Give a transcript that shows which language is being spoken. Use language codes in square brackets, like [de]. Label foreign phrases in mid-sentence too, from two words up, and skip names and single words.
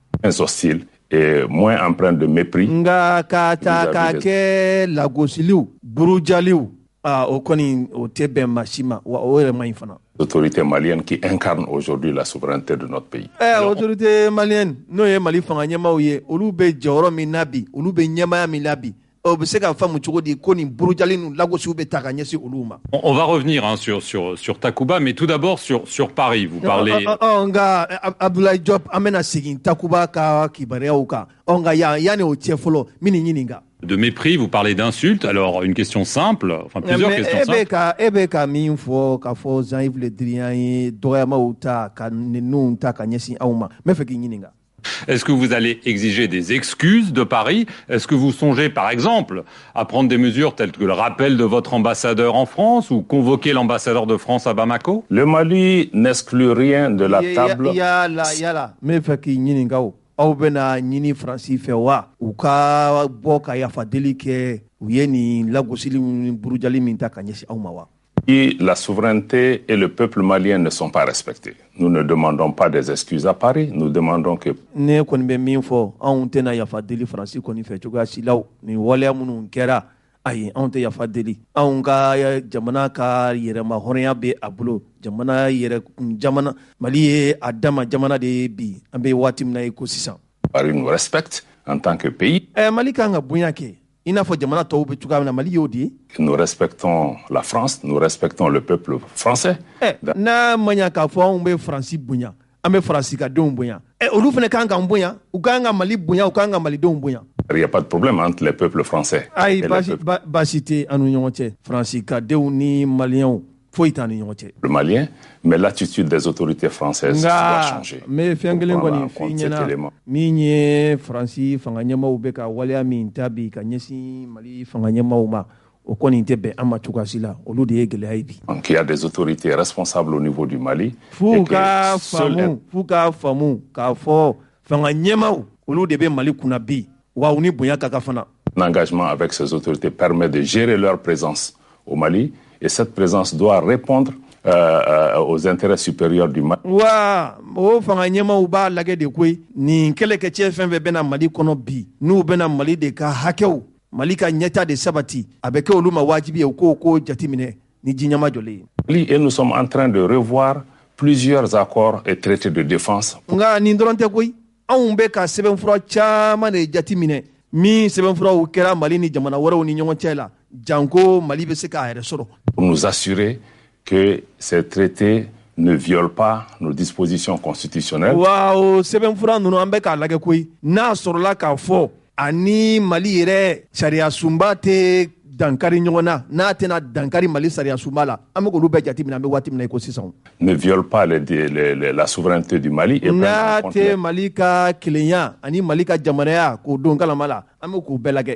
[fr] Moins hostile et moins empreint de mépris. [bm] Nga ka ta ka kɛ lagosiliw burujaliw o kɔni o tɛ bɛn maa si ma wa o yɛrɛ man ɲi fana. [fr] L'autorité malienne qui incarne aujourd'hui la souveraineté de notre pays. Autorité malienne [bm] n'o ye Mali fanga ɲɛmaaw ye olu bɛ jɔyɔrɔ min na bi olu bɛ ɲɛmaaya min na bi o bɛ se ka faamu cogo di ko nin burujali ninnu lagosiw bɛ ta ka ɲɛsin olu ma. [fr] On va revenir sur Takuba, mais tout d'abord sur Paris. Vous parlez. [bm] Nka Abdoulaye Diop an bɛna segin Takuba ka kibaruyaw kan. Nka yanni o cɛ fɔlɔ min ni ɲininka. [fr] De mépris, vous parlez d'insultes. Alors, une question simple, enfin plusieurs questions simples. [bm] E bɛ ka min fɔ k'a fɔ Jean-Yves Le Drian ye dɔgɔyamaw ta ka ninnu ta ka ɲɛsin aw ma. N bɛ fɛ k'i ɲininka. [fr] Est-ce que vous allez exiger des excuses de Paris? Est-ce que vous songez, par exemple, à prendre des mesures telles que le rappel de votre ambassadeur en France ou convoquer l'ambassadeur de France à Bamako? Le Mali n'exclut rien de la table. [bm] Yala, me fɛ k'i ɲininka o. Aw bɛna ɲini Faransi fɛ wa u ka bɔ ka yafadeli kɛ u ye nin lagosili ni burujali min ta ka ɲɛsin aw ma wa? [fr] La souveraineté et le peuple malien ne sont pas respectés. Nous ne demandons pas des excuses à Paris, nous demandons que... [bm] Ne kɔni bɛ min fɔ anw tɛna yafadeli Faransi kɔni fɛ cogoya si la nin waleya minnu kɛra ayi anw tɛ yafadeli anw ka jamana ka yɛrɛma hɔrɔnya bɛ a bolo jamana Mali ye a dama jamana de ye bi an bɛ waati min na ye ko sisan. [fr] Paris nous respecte en tant que pays. [bm] Mali kan ka bonya kɛ i n'a fɔ jamana tɔw bɛ cogoya min na Mali y'o di ye. [fr] Nous respectons la France, nous respectons le peuple français. [bm] N'a ma ɲa k'a fɔ anw bɛ Faransi bonya an bɛ Faransi ka denw bonya olu fana kan k'an bonya u kan ka Mali bonya u kan ka Malidenw bonya. [fr] Il n'y a pas de problème entre les peuples français. [bm] Ayi baasi tɛ an ni ɲɔgɔn cɛ Faransi ka denw ni Maliyɛnw foyi t'an ni ɲɔgɔn cɛ. [fr] Le Malien, mais l'attitude des autorités françaises doit changer. [bm] Mais fɛn kelen kɔni f'i ɲɛna min ye Faransi fanga ɲɛmaaw bɛ ka waleya min ta bi ka ɲɛsin Mali fanga ɲɛmaaw ma o kɔni tɛ bɛn an ma cogoya si la olu de ye gɛlɛya ye bi. [fr] Donc il y a des autorités responsables au niveau du Mali. [bm] F'u ka faamu k'a fɔ fanga ɲɛmaaw olu de bɛ Mali kunna bi wa u ni bonya ka kan fana. [fr] L'engagement avec ces autorités permet de gérer leur présence au Mali et cette présence doit répondre aux intérêts supérieurs du Mali. [bm] Wa o fanga ɲɛmaaw b'a lajɛ de koyi nin kɛlɛkɛcɛ fɛn fɛn bɛna Mali kɔnɔ bi n'u bɛna Mali de ka hakɛw Mali ka ɲɛta de sabati a bɛ kɛ olu ma wajibi ye u k'o jateminɛ ni jiɲɛma jɔlen ye. [fr] Et nous sommes en train de revoir plusieurs accords et traités de défense. [bm] Nka nin dɔrɔn tɛ koyi anw bɛ ka sɛbɛnfura caman de jateminɛ min sɛbɛnfuraw kɛra Mali ni jamana wɛrɛw ni ɲɔgɔn cɛ la janko Mali bɛ se k'a yɛrɛ sɔrɔ. [fr] Pour nous assurer que ces traités ne violent pas nos dispositions constitutionnelles. [bm] Wa o sɛbɛnfura ninnu an bɛ k'a lajɛ koyi n'a sɔrɔla k'a fɔ ani Mali yɛrɛ sariya sunba tɛ dankari ɲɔgɔn na n'a tɛna dankari Mali sariya sunba la an bɛ k'olu bɛɛ jateminɛ an bɛ waati min na i ko sisan. [fr] Ne viole pas la souveraineté du Mali. [bm] N'a tɛ Mali ka kelenya ani Mali ka jamanaya k'o don kalama la an bɛ k'o bɛɛ lajɛ.